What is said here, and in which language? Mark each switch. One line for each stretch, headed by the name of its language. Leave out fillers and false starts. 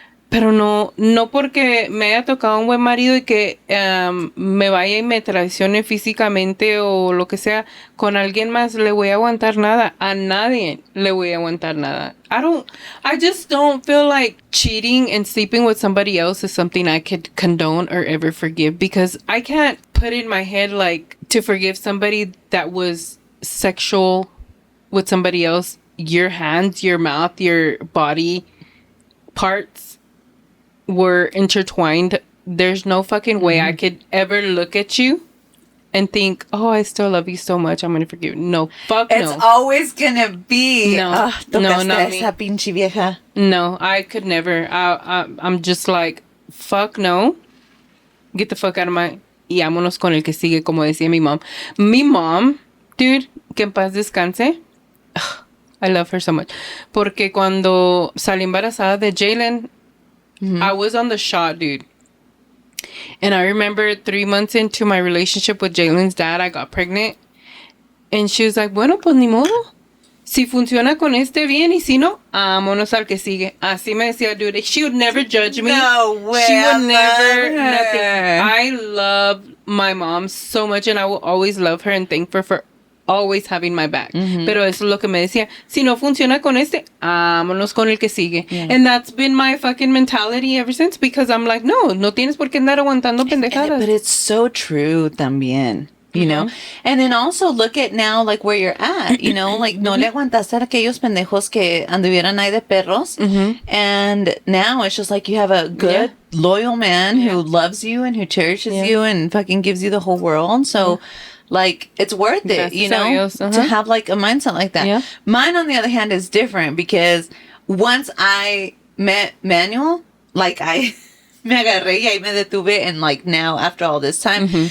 Spanish: Pero no porque me haya tocado un buen marido y que me vaya y me traicione físicamente o lo que sea, con alguien más le voy a aguantar nada. A nadie le voy a aguantar nada.
English: I just don't feel like cheating and sleeping with somebody else is something I could condone or ever forgive, because I can't put in my head like to forgive somebody that was sexual with somebody else. Your hands, your mouth, your body parts were intertwined. There's no fucking way I could ever look at you and think, oh, I still love you so much, I'm gonna forgive you. No, fuck no. It's always gonna be. No, no, not me.
Spanish: Esa pinche vieja.
English: No, I could never. I'm just like, fuck no. Get the fuck out of my...
Spanish: Y vámonos con el que sigue, como decía mi mom. Mi mom, dude, que en paz descanse.
English: I love her so much.
Spanish: Porque cuando salí embarazada de Jalen,
English: I was on the shot, dude. And I remember 3 months into my relationship with Jalen's dad, I got pregnant. And she was like,
Spanish: bueno, pues ni modo. Si funciona con este bien, y si no, vámonos al que sigue. Así me decía, dude.
English: She would never judge me. No way. She would never, nothing. I love my mom so much, and I will always love her and thank her for always having my back.
Spanish: Pero eso es lo que me decía. Si no funciona con este, vámonos con el que sigue.
English: Yeah. And that's been my fucking mentality ever since, because I'm like,
Spanish: no tienes por qué andar aguantando pendejadas.
English: But it's so true también. you know? And then also look at now, like, where you're at, you know?
Spanish: Like, no le aguantaste a aquellos pendejos que anduvieran ahí de perros.
English: And now it's just like you have a good, loyal man who loves you and who cherishes you and fucking gives you the whole world. So, like, it's worth it, you know, to have, like, a mindset like that. Yeah. Mine, on the other hand, is different because once I met Manuel, like,
Spanish: me agarré y ahí me detuve,
English: and, like, now after all this time.